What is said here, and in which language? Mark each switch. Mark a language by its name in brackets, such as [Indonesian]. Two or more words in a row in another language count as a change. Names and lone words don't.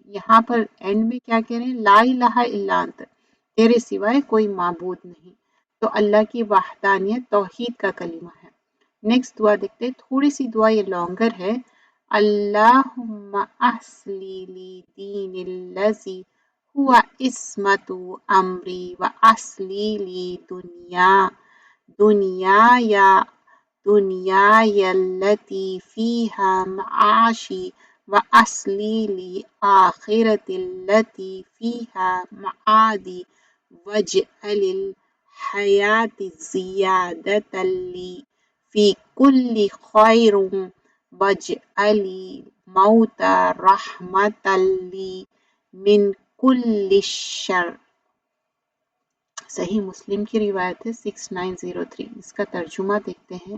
[Urdu] یہاں پر اینڈ میں کیا کہہ رہے ہیں، [Arabic] لا الہ الا انت، [Urdu] تیرے سوائے کوئی معبود نہیں. تو اللہ کی وحدانیت توحید کا کلمہ ہے. نیکسٹ دعا دیکھتے ہیں، تھوڑی سی دعا یہ لانگر ہے. [Arabic] اللہم اصلی لی دین الذی هو عصمت امری واصلی لی دنیای التي فیہا معاشی واصلی لی آخرت التي فیہا معادی واجعل الحیاة زیادۃ لی فی کل خیر واجعل الموت رحمۃ لی من کل شر. [Urdu] صحیح مسلم کی روایت ہے 6903. اس کا ترجمہ دیکھتے ہیں.